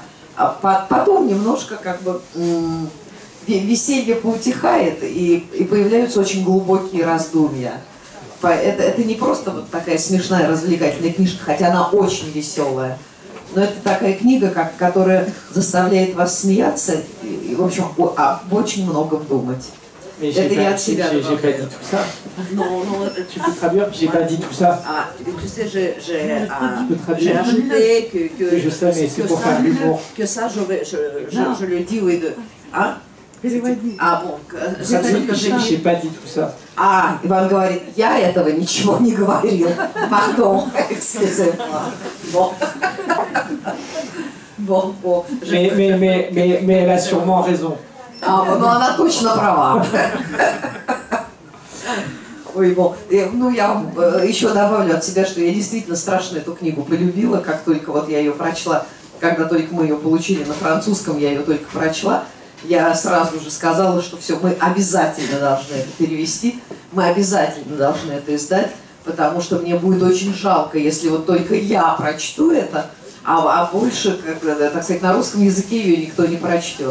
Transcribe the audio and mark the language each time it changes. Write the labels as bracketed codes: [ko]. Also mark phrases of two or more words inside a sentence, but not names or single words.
[ru] А потом немножко как бы веселье поутихает, и появляются очень глубокие раздумья. Это не просто вот такая смешная развлекательная книжка, хотя она очень веселая. Но это такая книга, которая заставляет вас смеяться и в общем, об очень многом думать. [fr] Mais j'ai pas dit tout ça. Non, tu peux traduire. J'ai pas dit tout ça. Tu sais, j'ai traduire. ajouté que je sais, mais c'est pour faire l'humour. Que ça, je le dis, oui, de... Hein? Bon, j'ai pas dit tout ça. [ru] Иван говорит, я этого ничего не говорил. [fr] Pardon, excusez-moi. Bon. Mais elle a sûrement raison. [ru] Но она точно права. Ой, ну я еще добавлю от себя, что я действительно страшно эту книгу полюбила, как только вот я ее прочла, когда только мы ее получили на французском, я ее только прочла. я сразу же сказала, что все, мы обязательно должны это перевести, мы обязательно должны это издать, потому что мне будет очень жалко, если вот только я прочту это, а больше, так сказать, на русском языке ее никто не прочтет.